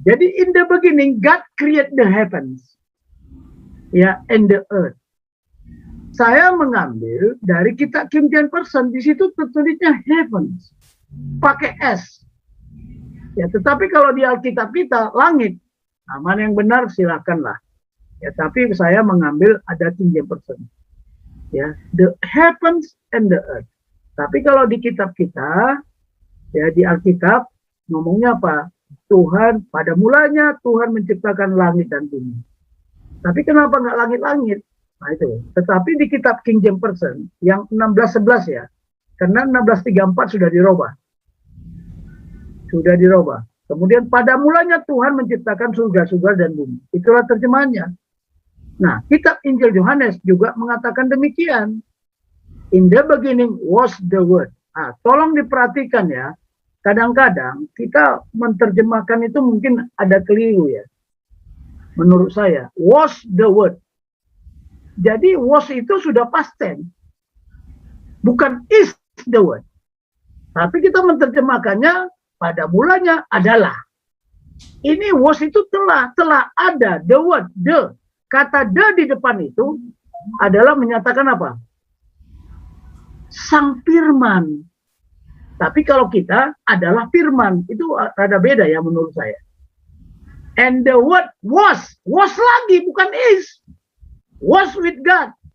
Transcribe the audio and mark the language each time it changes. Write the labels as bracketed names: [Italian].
[Indonesian] Jadi [English] in the beginning, God create the heavens, ya, and the earth. [Indonesian] Saya mengambil dari kitab King James Version. Di situ tertulisnya heavens, pakai S. Ya, tetapi kalau di Alkitab kita langit. Nah, mana yang benar silakanlah. Ya, tapi saya mengambil ada King James Version. [English] Ya, the heavens and the earth. [Indonesian] Tapi kalau di kitab kita, ya di Alkitab ngomongnya apa? Tuhan pada mulanya Tuhan menciptakan langit dan bumi. Tapi kenapa nggak langit-langit? Nah itu. Tetapi di kitab King James Version yang 16:11 ya, karena 16:34 sudah dirubah. Sudah dirubah. Kemudian pada mulanya Tuhan menciptakan surga-surga dan bumi. Itulah terjemahannya. Nah, kitab Injil Yohanes juga mengatakan demikian. [English] In the beginning was the word. [Indonesian] Nah, tolong diperhatikan ya. Kadang-kadang kita menerjemahkan itu mungkin ada keliru ya. Menurut saya, [English] was the word. [Indonesian] Jadi was itu sudah past tense. Bukan [English] is the word. [Indonesian] Tapi kita menerjemahkannya pada mulanya adalah. Ini was itu telah ada, [English] the word, the. [Indonesian] Kata the di depan itu adalah menyatakan apa? Sang firman. Tapi kalau kita adalah firman, itu rada beda ya menurut saya. [English] And the word was [Indonesian] lagi bukan [English] is. Was with God.